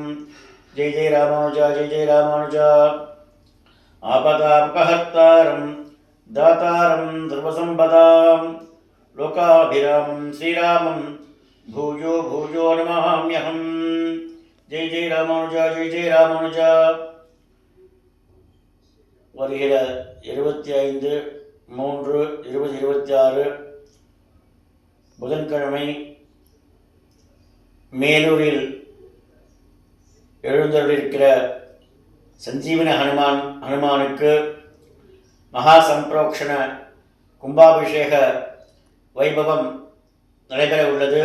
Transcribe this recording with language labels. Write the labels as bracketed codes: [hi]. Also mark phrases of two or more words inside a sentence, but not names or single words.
[sa] जय जय रामानुजा, जय जय रामानुजा। आपदापहर्तारं दातारं सर्वसम्पदां लोकाभिरामं श्रीरामं भूयो भूयो नमाम्यहम्। जय जय रामानुजा, जय जय रामानुजा। [ta] வருகிற 25/3/2026 புதன்கிழமை மேலூரில் எழுந்தருளிருக்கிற சஞ்சீவன ஹனுமானுக்கு மகா சம்பிரோக்ஷண கும்பாபிஷேக வைபவம் நடைபெற உள்ளது.